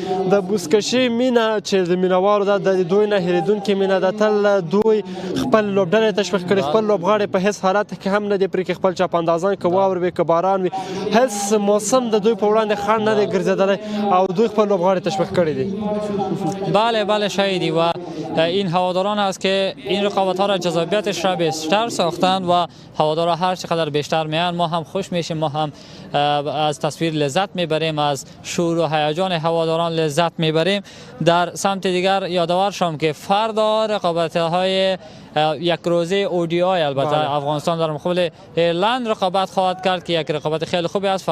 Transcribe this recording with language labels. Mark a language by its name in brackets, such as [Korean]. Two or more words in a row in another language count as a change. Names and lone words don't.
[Pashto] د بزکشي مینه چې د مینوالو ده د دوی نه هېرېدونکې مینه ده. تل دوی خپل لوبډلې تشویق کړي، خپل لوبغاړي په هیڅ حالت کې هم نه دی پرېښي خپل چاپاندازان که واور وي که باران وي هیڅ موسم د دوی په وړاندې خنډ نه دی ګرځېدلی او دوی خپل لوبغاړي تشویق کړي دي. [Persian] بله شایدی و این هواداران است که این رقابت ها را جذابیتش را بیشتر ساختند و هوادارا هر چقدر بیشتر میان ما هم خوش میشیم، ما هم از تصویر لذت میبریم، از شور و هیجان هواداران لذت میبریم. در سمت دیگر یادآور شم که فردا رقابت های یک روزه اودیای البته افغانستان در مقابل ایرلند رقابت خواهد کرد که یک رقابت خیلی خوبی است.